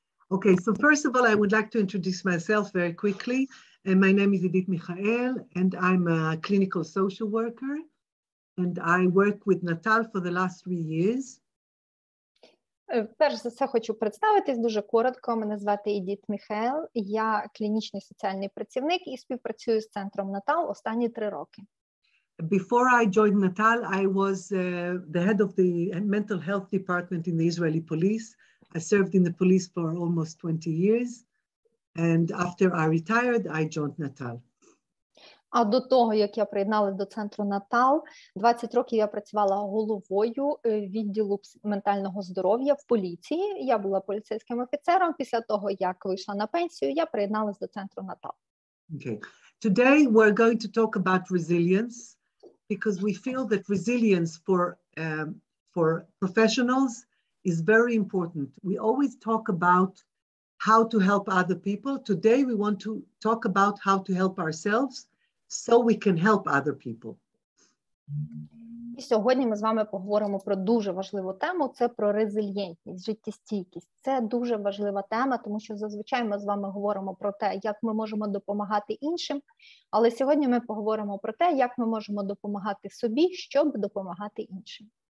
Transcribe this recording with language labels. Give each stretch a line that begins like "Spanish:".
English: Okay, so first of all, I would like to introduce myself very quickly. My name is Edith Michael, and I'm a clinical social worker. And I work with Natal for the last 3 years.
Ukrainian: Перш за все хочу представитись дуже коротко. Мене звати Едіт Міхаел. Я клінічний соціальний працівник і співпрацюю з центром Натал останні 3 роки.
English: Before I joined Natal, I was the head of the mental health department in the Israeli police. I served in the police for almost 20 years. And after I retired, I joined Natal.
Ukrainian: А до того, як я приєдналася до центру Натал, 20 років я працювала головою відділу ментального здоров'я в поліції. Я була поліцейським офіцером. Після того, як вийшла на пенсію, я приєдналася до центру Натал.
English: Okay. Today we're going to talk about resilience because we feel that resilience for professionals is very important. We always talk about how to help other people. Today we want to talk about how to help ourselves so we can help other people.
Ukrainian: І сьогодні ми з вами поговоримо про дуже важливу тему, це про резильєнтність, життєстійкість. Це дуже важлива тема, тому що зазвичай ми з вами говоримо про те, як ми можемо допомагати іншим, але сьогодні ми поговоримо про те, як ми можемо допомагати собі, щоб допомагати іншим.